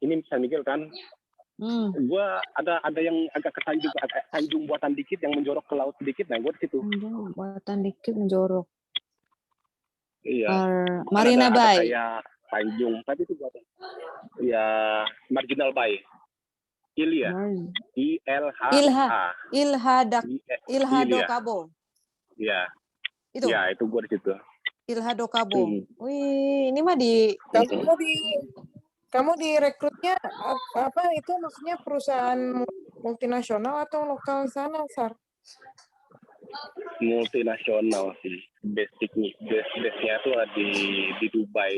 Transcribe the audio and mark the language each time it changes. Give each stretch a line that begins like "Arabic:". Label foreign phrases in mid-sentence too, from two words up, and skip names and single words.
Indonesian: Ini San Miguel kan. Gue ada yang agak ke Tanjung buatan dikit yang menjorok ke laut sedikit. Nah gue di situ. Tanjung buatan dikit menjorok. Iya. Marina Bay. Kayak Tanjung, tapi itu buatan. Ya Marginal Bay. Ilha. Ilha do Cabo. Iya. Itu. Ya, itu gue di situ. Ilha do Cabo. Wih, ini mah di Kamu direkrutnya apa itu maksudnya perusahaan multinasional atau lokal sana, Sar? Multinasional sih. Base-nya tuh di Dubai.